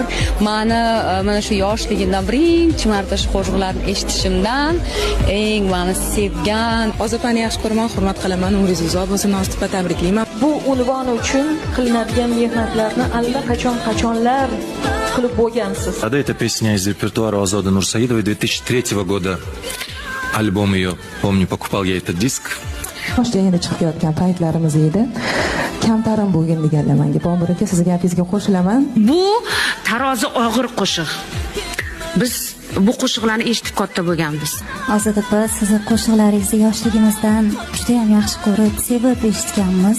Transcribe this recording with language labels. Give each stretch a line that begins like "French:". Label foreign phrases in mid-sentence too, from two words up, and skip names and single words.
Uzbek: Mana shu yoshligimdan birinchi marta shu qo'shiqlarni eshitishimdan eng meni sevgan Ozodapani yaxshi ko'raman, hurmat qilaman. Umringiz uzoq bo'lsin, Ozodapa tabriklayman. Bu unvon uchun qilinadigan mehnatlarni allaqachon-qachonlar qilib bo'lgansiz.
Russian: Это песня из репертуара Озоды Нурсаидовой 2003 года. Альбом ее, помню, покупал я этот диск.
Uzbek: Yoshligida chiqib yotgan paytlarimiz edi. Kamtarim bo'lgan deganlar menga. Bomir aka, sizga gapingizga qo'shilaman. Bu tarozi og'ir qo'shiq. Biz bu qo'shiqlarni eshitib katta bo'lganmiz. Ozodapa, sizni qo'shiqlaringizni yoshligimizdan juda ham yaxshi ko'rib, sevib eshitganmiz.